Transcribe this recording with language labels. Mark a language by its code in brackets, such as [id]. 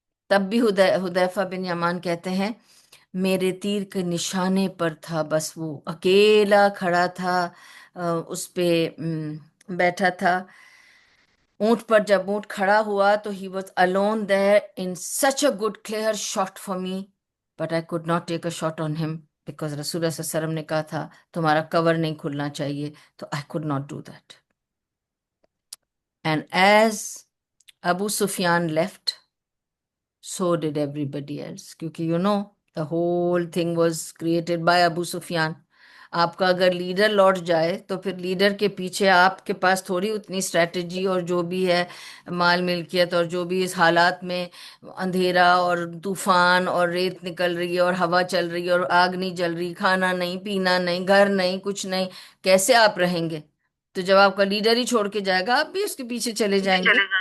[ur] تب بھی حذیفہ بن یمان کہتے ہیں میرے تیر کے نشانے پر تھا، بس وہ اکیلا کھڑا تھا، اس پہ بیٹھا تھا اونٹ پر. جب اونٹ کھڑا ہوا تو [en] ہی was alone there in such a good clear shot for me, but I could not take a shot on him because رسول اللہ صلی اللہ علیہ وسلم [ur] نے کہا تھا تمہارا کور نہیں کھلنا چاہیے. [en] تو I could not do that. And as Abu Sufyan left, so did everybody else. کیونکہ the whole thing was created by Abu Sufyan. [ur] آپ کا اگر لیڈر لوٹ جائے تو پھر لیڈر کے پیچھے آپ کے پاس تھوڑی اتنی اسٹریٹجی اور جو بھی ہے مال ملکیت اور جو بھی اس حالات میں اندھیرا اور طوفان اور ریت نکل رہی ہے اور ہوا چل رہی ہے اور آگ نہیں جل رہی، کھانا نہیں، پینا نہیں، گھر نہیں، کچھ نہیں، کیسے آپ رہیں گے؟ تو جب آپ کا لیڈر ہی چھوڑ کے جائے گا آپ بھی اس کے پیچھے چلے جائیں گے.